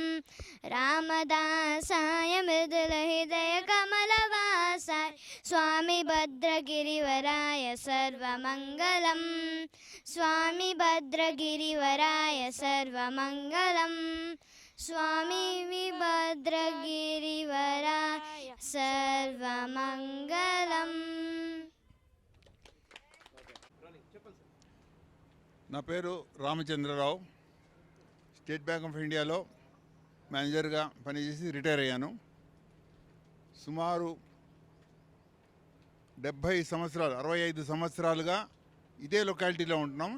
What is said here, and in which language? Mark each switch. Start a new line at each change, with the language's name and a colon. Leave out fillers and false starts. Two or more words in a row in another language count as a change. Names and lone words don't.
Sanskrit: रामदासाय मृदुलहृदयकमलवासाय स्वामी भद्रगिरिवराय सर्वमङ्गलम् स्वामी भद्रगिरिवराय सर्वमङ्गलम् स्वामी भद्रगिरिवराय सर्वमङ्गलम्।
Telugu: నా పేరు రామచంద్రరావు. స్టేట్ బ్యాంక్ ఆఫ్ ఇండియాలో మేనేజర్గా పనిచేసి రిటైర్ అయ్యాను. సుమారు 70 సంవత్సరాలు 65 సంవత్సరాలుగా ఇదే లొకాలిటీలో ఉంటున్నాం.